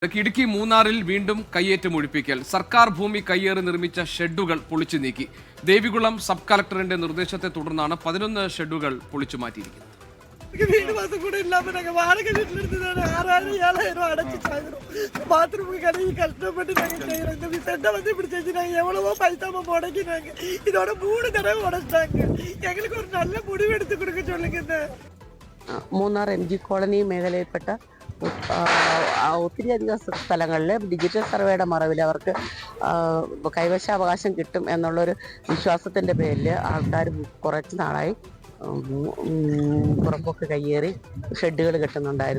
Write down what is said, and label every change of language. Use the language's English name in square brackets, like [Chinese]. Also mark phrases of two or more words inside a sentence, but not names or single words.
[Malayalam] ഇടുക്കി മൂന്നാറിൽ വീണ്ടും കയ്യേറ്റം ഒഴിപ്പിക്കൽ. സർക്കാർ ഭൂമി കയ്യേറി നിർമ്മിച്ച ഷെഡുകൾ പൊളിച്ചു നീക്കി. ദേവികുളം സബ് കളക്ടറിന്റെ നിർദ്ദേശത്തെ തുടർന്നാണ് 11 ഷെഡുകൾ പൊളിച്ചു മാറ്റിയിരിക്കുന്നത്. [Tamil] வீடு வாசல் கூட இல்லாம நாங்க வாடகை வீட்டுல இருந்து 6000-7000 அடைச்சு சாயந்தரம் பாத்ரூமுக்கு கடைக்கு கஷ்டப்பட்டு நாங்க செய்யறோம். இந்த செட்டை வந்து இப்படி செஞ்சு நாங்க எவ்வளவோ பைசாம முடக்கினாங்க. இதோட 3 தடவை உடைச்சிட்டாங்க. எங்களுக்கு ஒரு நல்ல முடிவு எடுத்து கொடுக்க சொல்லுங்க. [Malayalam] മൂന്നാർ MG കോളനി മേഖലയിൽപ്പെട്ട ഒത്തിരിയധികം സ്ഥലങ്ങളിൽ ഡിജിറ്റൽ സർവേയുടെ മറവിൽ അവർക്ക് കൈവശാവകാശം കിട്ടും എന്നുള്ളൊരു വിശ്വാസത്തിൻ്റെ പേരിൽ ആൾക്കാർ കുറച്ച് നാളായി പുറമ്പൊക്കെ കയ്യേറി ഷെഡുകൾ കെട്ടുന്നുണ്ടായിരുന്നു.